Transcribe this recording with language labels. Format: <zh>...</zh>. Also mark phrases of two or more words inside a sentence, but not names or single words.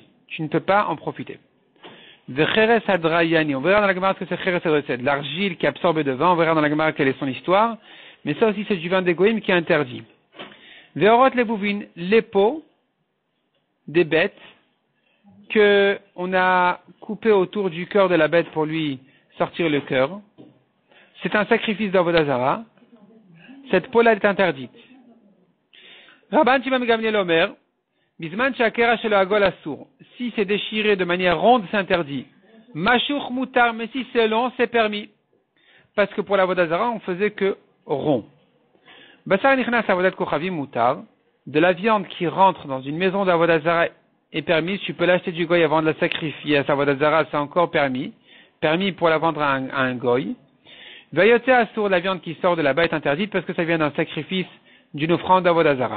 <fr>Tu ne peux pas en profiter. On verra dans la Gemara ce que c'est</fr> <he>חרס הדריאני,</he> <fr>l'argile qui absorbe de vin, on verra dans la Gemara quelle est son histoire, mais ça aussi c'est du vin des goïms qui est interdit. Veorot les bouvines, les peaux des bêtes que on a coupé autour du cœur de la bête pour lui sortir le cœur. C'est un sacrifice d'</fr> <he>עבודה זרה.</he> <fr>Cette peau-là est interdite.</fr> <he>Rabban Shimon ben Gamliel אומר בזמן שהקרע שלו עגול אסור.</he> <fr>Si c'est déchiré de manière ronde, c'est interdit.</fr> <he>משוך מותר,</he> <fr>mais si c'est long, c'est permis. Parce que pour l'</fr> <he>עבודה זרה,</he> <fr>on faisait que rond.</fr> <he>בשר נכנס עבודת כוכבים מותר.</he> <fr>De la viande qui rentre dans une maison d'</fr> <he>עבודה זרה</he> <fr>est permise. Tu peux l'acheter du goy avant de la sacrifier à sa</fr> <he>עבודה זרה,</he> <fr>c'est encore permis. Permis pour la vendre à un goy.</fr> <he>והיוצא אסור,</he> <fr>la viande qui sort de là-bas est interdite parce que ça vient d'un sacrifice d'une offrande d'</fr> <he>עבודה זרה.</he>